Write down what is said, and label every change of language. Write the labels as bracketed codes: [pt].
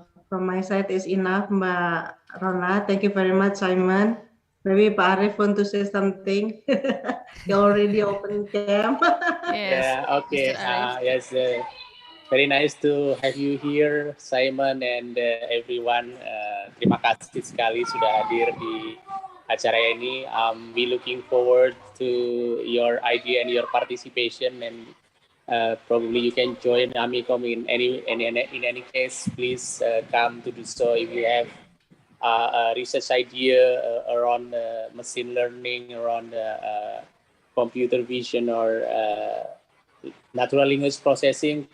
[en] From my side is enough, Mbak Rona. Thank you very much, Simon. Maybe Pak Arif want to say something. He already opened cam. Yes. Yeah, okay. Mr. Arif. Yes, very nice to have you here, Simon and everyone. [id] Terima kasih sekali sudah hadir di acara ini. [en] We looking forward to your idea and your participation, and probably you can join Amikom in any case. Please come to do so if you have a research idea around machine learning, around computer vision or natural language processing.